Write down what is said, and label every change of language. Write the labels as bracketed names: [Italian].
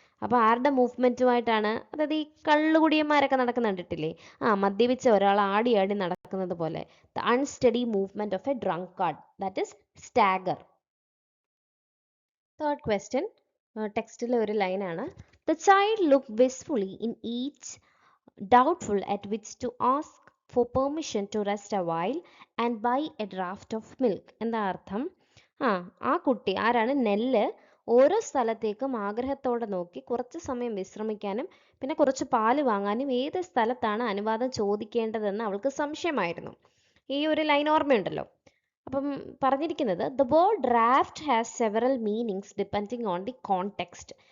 [Malayalam] അപ്പോൾ ആരുടെ മൂവ്മെൻറ്റുമായിട്ടാണ്? അതായത് ഈ കള്ളുകുടിയന്മാരൊക്കെ നടക്കുന്ന കണ്ടിട്ടില്ലേ? മദ്യപിച്ച ഒരാൾ ആടി ആടി നടക്കുന്നത് പോലെ. [English] The unsteady movement of a drunkard, that is stagger. [Malayalam] Third question ടെക്സ്റ്റിലെ ഒരു ലൈനാണ്. [English] The child look wistfully in each doubtful at which to ask for permission to rest a while and buy a draught of milk. [Malayalam] എന്താ അർത്ഥം? ആ കുട്ടി ആരാണ്? നെല്ല് ഓരോ സ്ഥലത്തേക്കും ആഗ്രഹത്തോടെ നോക്കി കുറച്ച് സമയം വിശ്രമിക്കാനും പിന്നെ കുറച്ച് പാല് വാങ്ങാനും ഏത് സ്ഥലത്താണ് അനുവാദം ചോദിക്കേണ്ടതെന്ന് അവൾക്ക് സംശയമായിരുന്നു. ഈ ഒരു ലൈൻ ഓർമ്മയുണ്ടല്ലോ? അപ്പം പറഞ്ഞിരിക്കുന്നത് [English] The word draught has several meanings depending on the context.